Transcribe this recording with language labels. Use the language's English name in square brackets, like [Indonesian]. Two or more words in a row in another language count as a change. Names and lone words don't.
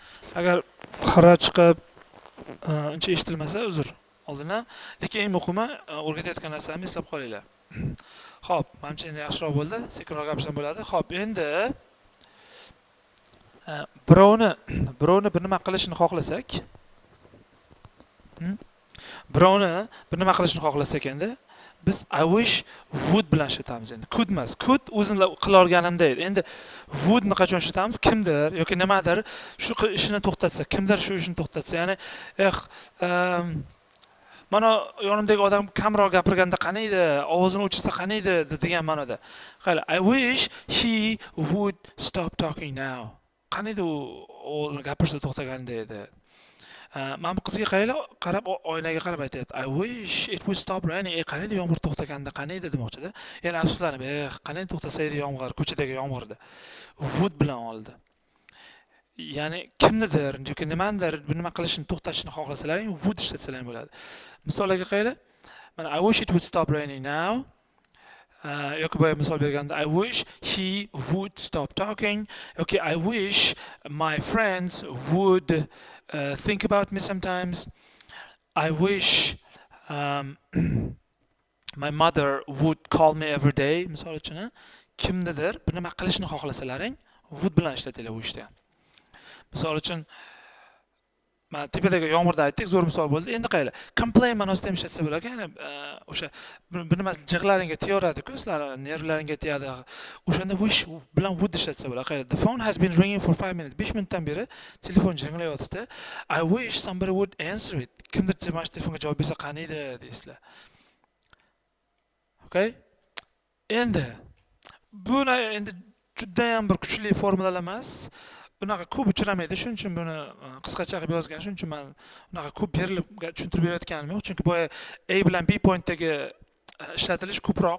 [Uzbek] Agar xira chiqib uncha eshitilmasa uzr oldindan, lekin eng muhimi o'rgatayotgan narsamni eslab qolinglar. Xo'p, menimcha endi yaxshiroq bo'ldi, sekinroq gapirsam bo'ladi. Xo'p, endi birovni bir nima qilishini xohlasak, endi biz [English] I wish would [Uzbek] bilan ishlatamiz endi. Could emas. Could o'zini qila olganimda edi. Endi would ni qachon ishlatamiz? Kimdir yoki nimadir shu ishini to'xtatsa, kimdir shu ishini to'xtatsa, ya'ni mana yonimdagi odam kamroq gapirganda qani edi, ovozini o'chirsa qani edi degan ma'noda. Qayli, [English] I wish he would stop talking now. [Uzbek] Qani edi u gapirsa to'xtaganda edi. Men bu qizga qarab oynaga qarab aytayapti. [English] I wish it would stop raining. [Uzbek] Qani edi yomg'ir to'xtaganda qani edi demoqchida. Yana afsuslanib, qani edi to'xtasa edi yomg'ir, ko'chadagi yomg'irda. Would bilan oldi. Ya'ni kimnidir yoki nimanidir bir nima qilishni to'xtatishni xohlasalaring, would ishlatsalaring bo'ladi. Misollarga qaraylik. [English] Mana I wish it would stop raining now. [Uzbek] Yoki boya misol berganda [English] I wish he would stop talking. Yoki I wish my friends would think about me sometimes. I wish my mother would call me every day. [Uzbek] Misol uchun kimnidir bir nima qilishni xohlasalaring, would bilan ishlatinglar bu ishda. Misol uchun men tepadagi yomg'irda aytdik, zo'r misol bo'ldi. Endi qayla complain ma'nosida ham ishlatsa bo'ladi. Ya'ni o'sha bir nima jig'laringga teyoradi-ku, sizlar nervlaringga tegadi. O'shanda wish bilan would ishlatsa bo'ladi. [English] Qayla the phone has been ringing for 5 minutes. [Uzbek] 5 minutdan beri telefon jinglayotibdi. [English] I wish somebody would answer it. [Uzbek] Kimdir mana shu telefonga javob bersa qani edi deysizlar. Okay? Endi buni endi juda ham bir kuchli formulalar emas. Bunaqa ko'p uchramaydi, shuning uchun buni qisqacha qilib yozgan. Shuning uchun men unaqa ko'p berilib tushuntirib berayotganim yo'q, chunki boya A bilan B pointdagi ishlatilish ko'proq.